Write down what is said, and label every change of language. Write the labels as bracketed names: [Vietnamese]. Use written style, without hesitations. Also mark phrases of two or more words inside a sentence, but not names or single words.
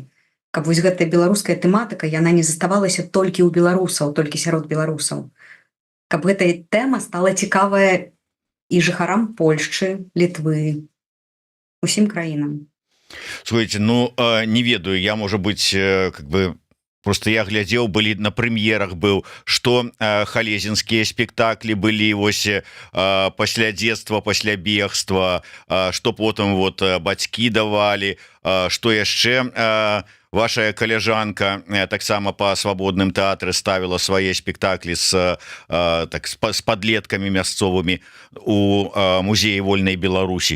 [Belarusian] Каб вось гэтая беларуская тэматыка, яна не заставалася толькі ў беларусаў, толькі сярод беларусаў. Каб гэтая тэма стала цікавая і жыхарам Польшчы, Літвы, усім краінам. Слушайте, ну не ведаю, я, можа быть, [Russian] как бы [Belarusian] просто я глядзеў, былі на прэм'ерах быў, што халезінскія спектаклі былі вось пасля дзетства, пасля бегства, што потым вот бацькі давалі, што яшчэ ваша каляжанка таксама па свабодным тэатры ставіла свае спектаклі з падлеткамі мясцовымі у музеі вольнай Беларусі.